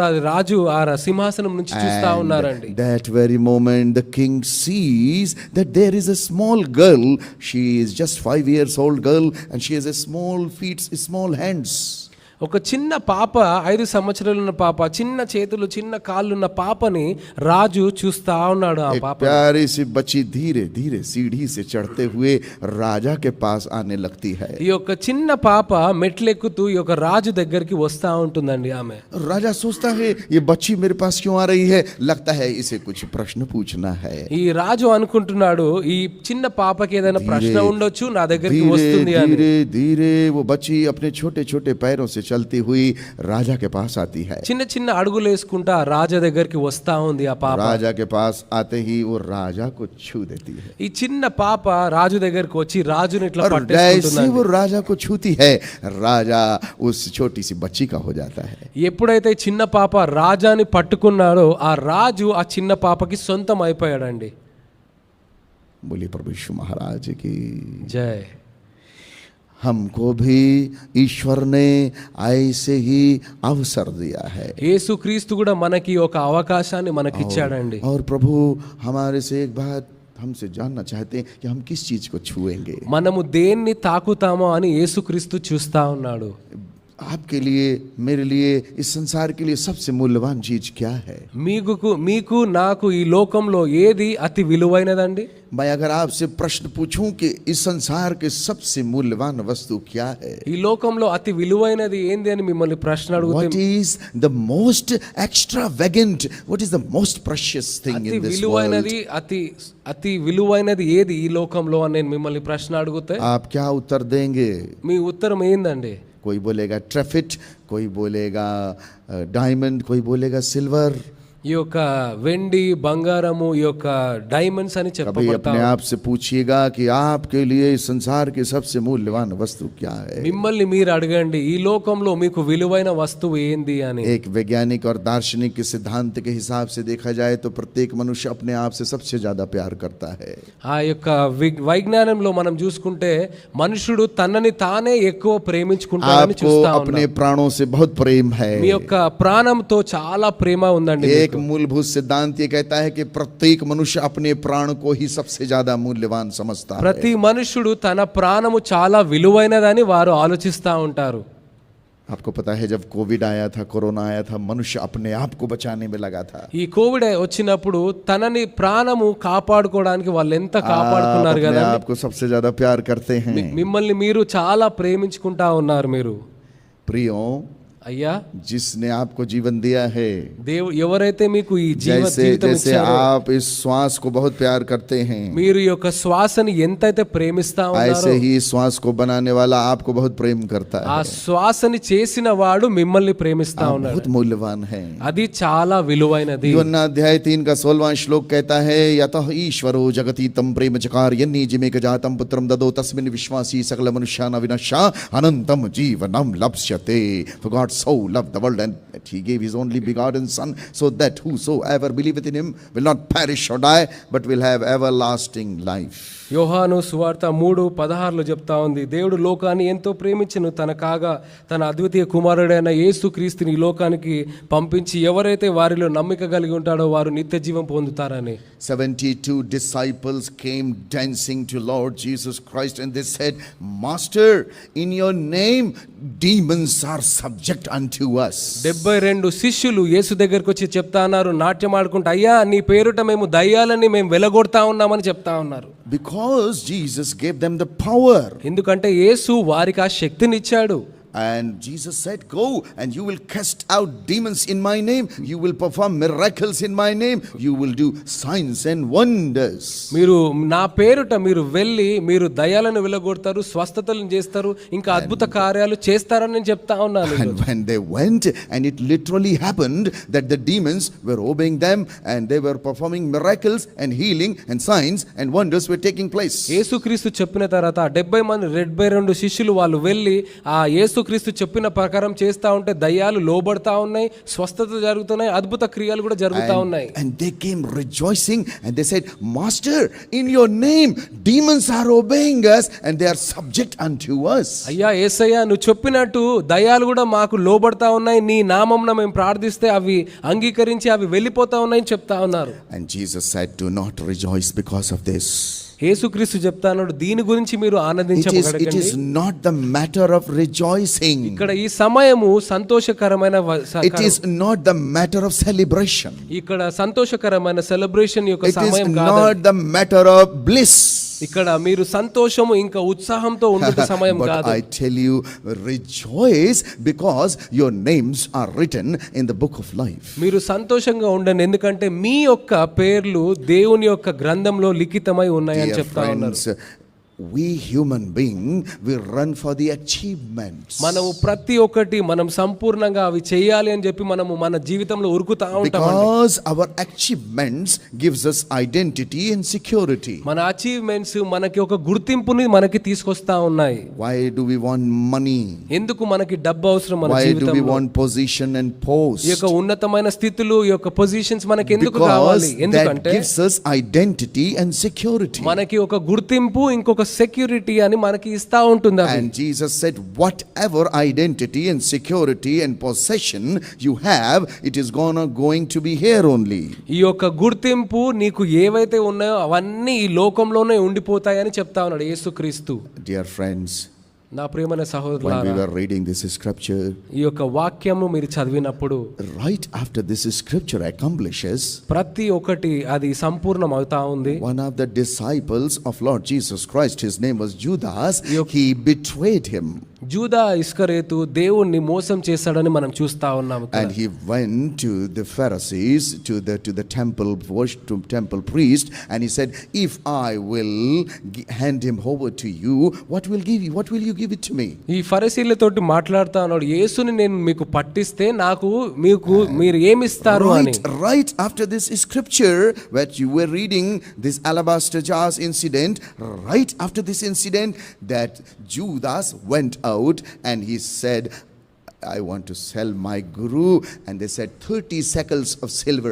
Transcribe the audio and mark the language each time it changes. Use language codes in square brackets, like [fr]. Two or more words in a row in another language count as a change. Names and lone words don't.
[te] అది రాజు ఆ సింహాసనం నుంచి చూస్తా ఉన్నారండి. [en] That very moment the king sees that there is a small girl. She is just 5 years old girl and she has a small feet, small hands. [te] ఒక చిన్న పాప, 5 సంవత్సరాలు ఉన్న పాప, చిన్న చేతులు చిన్న కాళ్ళు ఉన్న పాపని రాజు చూస్తా ఉన్నాడు. ఆ [hi] एक [te] పాప [hi] प्यारी सी बच्ची धीरे धीरे सीढ़ी से चढ़ते हुए राजा के पास आने लगती है। [te] ఈ యొక్క చిన్న పాప మెట్లెక్కుతూ ఈ యొక్క రాజు దగ్గరికి వస్తా ఉంటుందండి ఆమె. [hi] राजा सोचता है ये बच्ची मेरे पास क्यों आ रही है, लगता है इसे कुछ प्रश्न पूछना है। [te] ఈ రాజు అనుకుంటున్నాడు ఈ చిన్న పాపకి ఏదైనా ప్రశ్న ఉండొచ్చు, నా దగ్గరికి [hi] धीरे [te] వస్తుంది అని. [hi] धीरे धीरे वो बच्ची अपने छोटे छोटे पैरों से चलती हुई राजा के पास आती है। [te] చిన్న చిన్న అడుగులు వేసుకుంటా రాజా దగ్గరికి వస్తా ఉంది ఆ పాప. [hi] राजा के पास आते ही वो राजा को छू देती है। [te] ఈ చిన్న పాప రాజు దగ్గరికి వచ్చి రాజుని ఇట్లా [hi] और जैसे [te] పట్టేసుకుంటుందండి. [hi] वो राजा को छूती है, राजा उस छोटी सी बच्ची का हो जाता है। [te] ఎప్పుడైతే చిన్న పాప రాజాని పట్టుకున్నాడో ఆ రాజు ఆ చిన్న పాపకి సొంతం అయిపోయాడండి. [hi] बोलिए प्रभु यीशु महाराज की [te] జై. [hi] हमको भी ईश्वर ने ऐसे ही अवसर दिया है। [te] యేసుక్రీస్తు కూడా మనకి ఒక అవకాశాన్ని మనకిచ్చాడండి. [hi] और प्रभु हमारे से एक बात हमसे जानना चाहते हैं कि हम किस चीज को छुएंगे। [te] మనము దేన్ని తాకుతామో అని యేసుక్రీస్తు చూస్తా ఉన్నాడు. [hi] आपके लिए, मेरे लिए, इस संसार के लिए सबसे मूल्यवान चीज क्या है? [te] మీకు నాకు ఈ లోకంలో ఏది అతి విలువైనదండి? [hi] मैं अगर आपसे प्रश्न पूछूं कि इस संसार के सबसे मूल्यवान वस्तु क्या है, [te] ఈ లోకంలో అతి విలువైనది ఏంది అని మిమ్మల్ని ప్రశ్న [en] what [te] అడిగితే [en] is the most extravagant, what is the most precious thing [te] అతి [en] in this world? [te] విలువైనది అతి విలువైనది ఏది ఈ లోకంలో అని నేను మిమ్మల్ని ప్రశ్న అడిగితే [hi] आप क्या उत्तर देंगे? [te] మీ ఉత్తరం ఏందండి? [hi] कोई बोलेगा ट्रैफिट, कोई बोलेगा डायमंड, कोई बोलेगा सिल्वर। [te] ఈ యొక్క వెండి బంగారము ఈ యొక్క డైమండ్స్ అని [hi] कभी [te] చెప్పబడతా [hi] अपने आप से पूछिएगा कि आपके लिए इस संसार की सबसे मूल्यवान वस्तु क्या है? [te] మిమ్మల్ని మీరు అడగండి ఈ లోకంలో మీకు విలువైన వస్తువు ఏంది అని. [hi] एक वैज्ञानिक और दार्शनिक के सिद्धांत के हिसाब से देखा जाए तो प्रत्येक मनुष्य अपने आप से सबसे ज्यादा प्यार करता है। [te] ఆ యొక్క వైజ్ఞానంలో మనం చూసుకుంటే మనుషుడు తనని తానే ఎక్కువ ప్రేమించుకుంటాడని [hi] आपको [te] చూస్తా [hi] अपने [te] ఉన్నాం. [hi] प्राणों से बहुत प्रेम है। [te] మీ యొక్క ప్రాణంతో చాలా ప్రేమ ఉందండి. [hi] एक मूलभूत सिद्धांत ये कहता है कि प्रत्येक मनुष्य अपने प्राण को ही सबसे ज्यादा मूल्यवान समझता है। [te] ప్రతి మనుషుడు తన ప్రాణము చాలా విలువైనదని వారు ఆలోచిస్తా ఉంటారు. [hi] आपको पता है जब कोविड आया था, कोरोना आया था, मनुष्य अपने आप को बचाने में लगा था। [te] ఈ కోవిడ్ వచ్చినప్పుడు తనని ప్రాణము కాపాడుకోవడానికి వాళ్ళు ఎంత [hi] आप [te] కాపాడుకున్నారు [hi] अपने [te] కదా. [hi] आप को सबसे ज्यादा प्यार करते हैं। [te] మిమ్మల్ని మీరు చాలా ప్రేమించుకుంటా ఉన్నారు. మీరు [hi] प्रियो, [te] అయ్యా [hi] जिसने आपको जीवन दिया है, [te] ఎవరైతే మీకు ఈ [hi] जैसे [te] జీవితం [hi] जैसे [te] ఇచ్చారో, [hi] आप इस श्वास को बहुत प्यार करते हैं, [te] మీరు ఈ యొక్క శ్వాసని ఎంతైతే ప్రేమిస్తా ఉన్నారో [hi] ऐसे ही श्वास को बनाने वाला आपको बहुत प्रेम करता [te] ఆ [hi] है। [te] శ్వాసని చేసిన వాడు మిమ్మల్ని ప్రేమిస్తా [hi] आप [te] ఉన్నాడు. [hi] बहुत मूल्यवान है। [te] అది చాలా విలువైనది. [hi] यूहन्ना अध्याय 3 का 16वां श्लोक कहता है, [sa] यतः ईश्वरो जगतीतं प्रेम चकार यन्नी जिमेक जातं पुत्रं ददो तस्मिन् विश्वासी सकल मनुष्यान् विनश्य अनन्तं जीवनं लप्स्यते। [en] For God so loved the world and that he gave his only begotten son, so that whosoever believeth in him will not perish or die but will have everlasting life. [te] యోహాను సువార్త 3:16 చెప్తా ఉంది, దేవుడు లోకాన్ని ఎంతో ప్రేమించెను, తన అద్వితీయ కుమారుడైన యేసుక్రీస్తుని ఈ లోకానికి పంపించి ఎవరైతే వారిలో నమ్మిక కలిగి ఉంటాడో వారు నిత్య జీవం పొందుతారని. [en] 72 disciples came dancing to Lord Jesus Christ and they said, Master, in your name demons are subject unto us. [te] 72 శిష్యులు యేసు దగ్గరికి వచ్చి చెప్తా ఉన్నారు, నాట్యం ఆడుకుంటూ, అయ్యా నీ పేరుట మేము దయ్యాలని మేము వెలగొడతా ఉన్నామని చెప్తా ఉన్నారు. [en] Because Jesus gave them the power. [te] ఎందుకంటే యేసు వారికి ఆ శక్తిని ఇచ్చాడు. [en] And Jesus said, go and you will cast out demons in my name. You will perform miracles in my name. You will do signs and wonders. [te] మీరు నా పేరుట మీరు వెళ్ళి మీరు దయ్యాలను వెళ్ళగొడతారు, స్వస్థతలను చేస్తారు, ఇంకా అద్భుత కార్యాలు చేస్తారని నేను చెప్తా ఉన్నాను. [en] And when they went, and it literally happened that the demons were obeying them and they were performing miracles and healing and signs and wonders were taking place. [te] యేసుక్రీస్తు చెప్పిన తర్వాత 70 మంది 72 శిష్యులు వాళ్ళు వెళ్ళి ఆ యేసుక్రీస్తు చెప్పిన ప్రకారం చేస్తా ఉంటే దయ్యాలు లోబడతా ఉన్నాయి, స్వస్థత జరుగుతున్నాయి, అద్భుత క్రియలు కూడా జరుగుతా ఉన్నాయి. [en] And they came rejoicing and they said, Master, in your name demons are obeying us and they are subject unto us. [te] అయ్యా యేసయ్యా నువ్వు చెప్పినట్టు దయ్యాలు కూడా మాకు లోబడతా ఉన్నాయి, నీ నామమున మేము ప్రార్థిస్తే అవి అంగీకరించి అవి వెళ్ళిపోతా ఉన్నాయని చెప్తా ఉన్నారు. [en] And Jesus said, do not rejoice because of this. [te] యేసుక్రీస్తు చెప్తాను దీని గురించి మీరు [en] It [te] ఆనందించకండి. [en] is not the matter of rejoicing. [te] ఇక్కడ ఈ సమయము సంతోషకరమైన [en] It is not the matter of celebration. [te] ఇక్కడ సంతోషకరమైన సెలబ్రేషన్ యొక్క [en] It is [te] సమయం కాదు. [en] not the matter of bliss. [te] ఇక్కడ మీరు సంతోషము ఇంకా ఉత్సాహంతో ఉండే సమయం [en] But [te] కాదు. [en] I tell you, rejoice because your names are written in the book of life. [te] మీరు సంతోషంగా ఉండండి ఎందుకంటే మీ యొక్క పేర్లు దేవుని యొక్క గ్రంథంలో లిఖితమై ఉన్నాయని [en] Dear [te] చెప్తా ఉన్నారు. [en] friends, we human being, we run for the achievements. [te] మనము ప్రతి ఒక్కటి మనం సంపూర్ణంగా అవి చేయాలి అని చెప్పి మనము మన జీవితంలో ఉరుకుతా ఉంటాం. [en] Because our achievements gives us identity and security. [te] మన అచీవ్మెంట్స్ మనకి ఒక గుర్తింపుని మనకి తీసుకొస్తా ఉన్నాయి. [en] Why do we want money? [te] ఎందుకు మనకి డబ్బు అవసరం మన [en] Why do we [te] జీవితంలో? [en] want position and post? [te] ఈ యొక్క ఉన్నతమైన స్థితులు ఈ యొక్క పొజిషన్స్ మనకి ఎందుకు [en] Because [te] కావాలి? [en] that [te] ఎందుకంటే [en] gives us identity and security. [te] మనకి ఒక గుర్తింపు ఇంకొక సెక్యూరిటీ అని మనకి ఇస్తా ఉంటుంది అది. [en] And Jesus said, whatever identity and security and possession you have, it is going to be here only. [te] ఈ యొక్క గుర్తింపు నీకు ఏవైతే ఉన్నాయో అవన్నీ ఈ లోకంలోనే ఉండిపోతాయని చెప్తా ఉన్నాడు యేసుక్రీస్తు. [en] Dear friends, [te] నా ప్రియమైన [en] when we [te] సహోదరులారా, [en] were reading this scripture, [te] ఈ యొక్క వాక్యము మీరు చదివినప్పుడు [en] right after this scripture accomplishes, [te] ప్రతి ఒక్కటి అది సంపూర్ణం అవుతా ఉంది. [en] one of the disciples of Lord Jesus Christ, his name was Judas, he betrayed him. [te] జూదా ఇస్కరేతు దేవుణ్ణి మోసం చేశాడని మనం చూస్తా ఉన్నాం. [en] And he went to the Pharisees, to the temple temple priest, and he said, if I will hand him over to you, what will you give it to me? [te] ఈ ఫరిసీలతోటి మాట్లాడుతా ఉన్నాడు, యేసుని నేను మీకు పట్టిస్తే నాకు మీరు ఏమిస్తారు అని. [en] Right after this scripture that you were reading, this alabaster jars incident, right after this incident, that Judas went out and he said, I want to sell my guru, and they said 30 shekels of silver.